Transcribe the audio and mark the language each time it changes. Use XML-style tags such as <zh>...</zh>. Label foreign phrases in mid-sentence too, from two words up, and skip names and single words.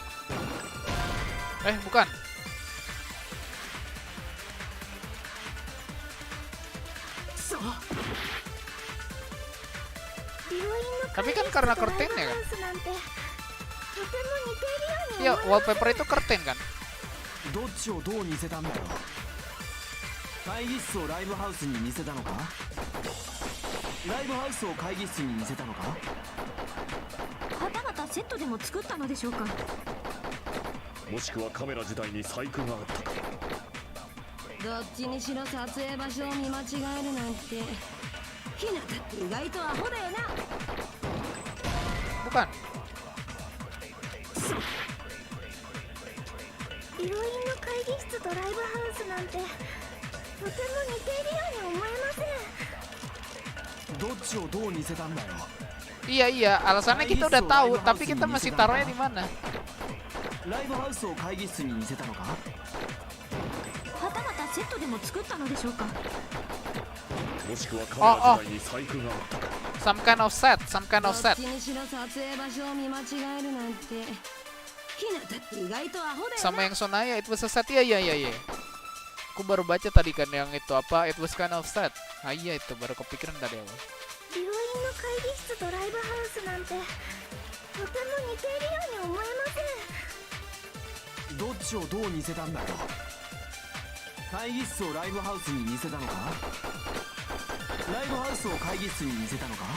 <id>bukan.</id> <ja>そう病院の</ja> <id>Tapi</id> <ja>会議</ja> <id>kan</id> <ja>室</ja> <id>karena</id> <ja>とライブ</ja> <id>curtain</id> <ja>ハ</ja> <id>ya kan?</id> <ja>ウスなんてとても似ている</ja> <id>Iya,</id> <ja>ように思えません。</ja> <id>wallpaper itu curtain kan?</id> <ja>どっちをどう似せたんだよ。会議室をライブハウスに似せたのか。ライブハウスを会議室に似せたのか。はたまたセットでも作ったのでしょうか。もしくはカメラ自体に細工があったか。どっちにしろ撮影場所を見間違えるなんてひなたって意外とアホだよな。</ja> <id>Bukan.</id> <ja>病院の会議室とライブハウスなんてとても似ているように思えません。どっちをどう似せたんだよ。</ja> <id>Iya iya, alasannya kita udah tahu, tapi kita masih taruhnya di mana?</id> <ja>ライブハウスを会議室に似せたのか。はたまたセットでも作ったのでしょうか。もしくはカメラ自体に細工があったか。</ja> <en>Some kind of set, some kind</en> <ja>ど</ja> <en>of</en> <ja>っ</ja> <en>set.</en> <ja>ちにしろ撮影場所を見間違えるなんてひなたって意外とアホだよ</ja> <id>Sama</id> <ja>な。</ja> <id>yang Sonaya,</id> <en>it was a set.</en> <id>Iya iya iya iya. Aku baru baca tadi kan yang itu apa,</id> <en>it was kind of set.</en> <id>Ah iya itu baru kepikiran tadi awal.</id> <ja>病院の会議室とライブハウスなんてとても似ているように思えません。どっちをどう似せたんだよ。会議室をライブハウスに似せたのか。ライブハウスを会議室に似せたのか。</ja>